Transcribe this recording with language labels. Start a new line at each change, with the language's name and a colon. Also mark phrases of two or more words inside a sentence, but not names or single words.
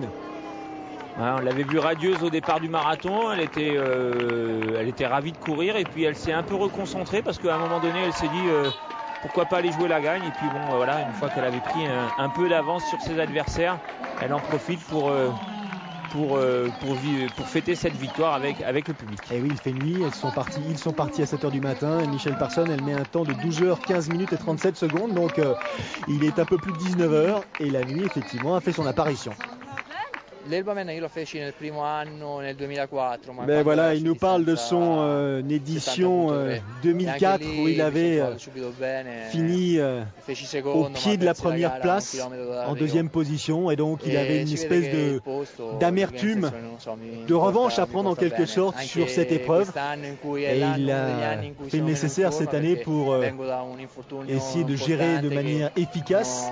French: Ouais, on l'avait vue radieuse au départ du marathon, elle était ravie de courir, et puis elle s'est un peu reconcentrée parce qu'à un moment donné elle s'est dit pourquoi pas aller jouer la gagne, et puis bon voilà, une fois qu'elle avait pris un peu d'avance sur ses adversaires, elle en profite pour fêter cette victoire avec le public. Et oui, il fait nuit, ils sont partis à 7h du matin, et Michelle Parson, elle met un temps de 12h15 minutes et 37 secondes, donc il est un peu plus de 19h, et la nuit effectivement a fait son apparition.
Italian: L'Elbaman, io lo feci nel primo anno nel 2004.
French: Mais voilà, il nous parle de son édition 2004 où il avait fini au pied de la première place en 2e position, et donc il avait une espèce d'amertume, de revanche à prendre en quelque sorte sur cette épreuve, et il a fait le nécessaire cette année pour essayer de gérer de manière efficace.